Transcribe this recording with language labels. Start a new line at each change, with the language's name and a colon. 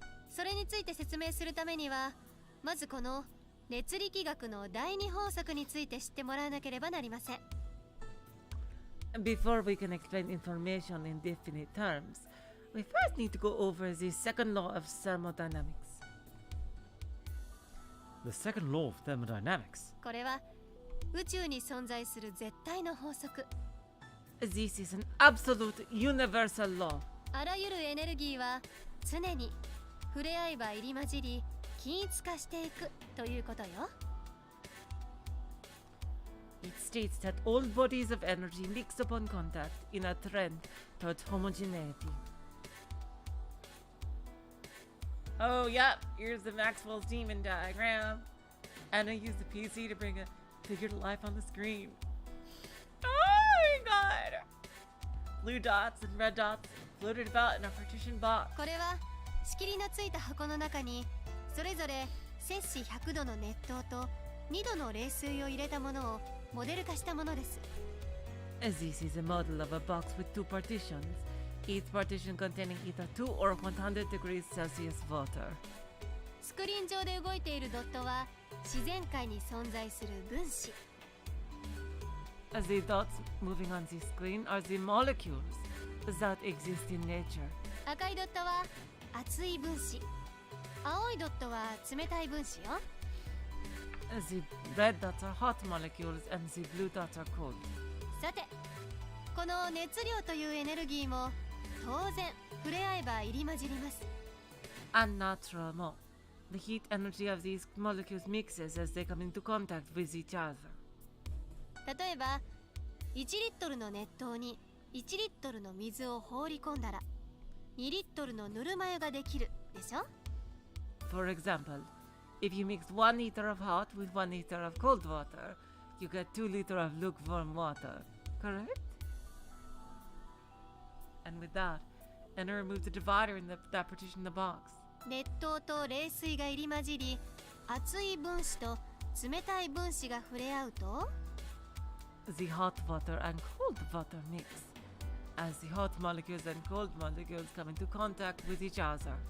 Japanese: それについて説明するためにはまずこの熱力学の第二法則について知ってもらわなければなりません。
English: Before we can explain information in definite terms, we first need to go over the second law of thermodynamics. The second law of thermodynamics.
Japanese: これは宇宙に存在する絶対の法則。
English: This is an absolute universal law.
Japanese: あらゆるエネルギーは常に触れ合えば入り混じり均一化していくということよ。
English: It states that all bodies of energy mix upon contact in a trend towards homogeneity. Oh, yep. Here's the Maxwell's demon diagram. Anna used the PC to bring a figure to life on the screen. Oh my god! Blue dots and red dots floated about in a partition box.
Japanese: これは仕切りのついた箱の中にそれぞれ摂氏100度の熱湯と2度の冷水を入れたものをモデル化したものです。
English: This is a model of a box with two partitions, each partition containing either 2 or 100 degrees Celsius water.
Japanese: スクリーン上で動いているドットは自然界に存在する分子。
English: The dots moving on the screen are the molecules that exist in nature.
Japanese: 赤いドットは熱い分子。青いドットは冷たい分子よ。
English: The red dots are hot molecules and the blue dots are cold.
Japanese: さて、この熱量というエネルギーも当然触れ合えば入り混じります。
English: And naturally, the heat energy of these molecules mixes as they come into contact with each other.
Japanese: 例えば、1リットルの熱湯に1リットルの水を放り込んだら2リットルのぬるま湯ができるでしょ。
English: For example, if you mix 1 liter of hot with 1 liter of cold water, you get 2 liter of lukewarm water, correct? And with that, Anna removed the divider in that partition in the box.
Japanese: 熱湯と冷水が入り混じり、熱い分子と冷たい分子が触れ合うと
English: The hot water and cold water mix, as the hot molecules and cold molecules come into contact with each other.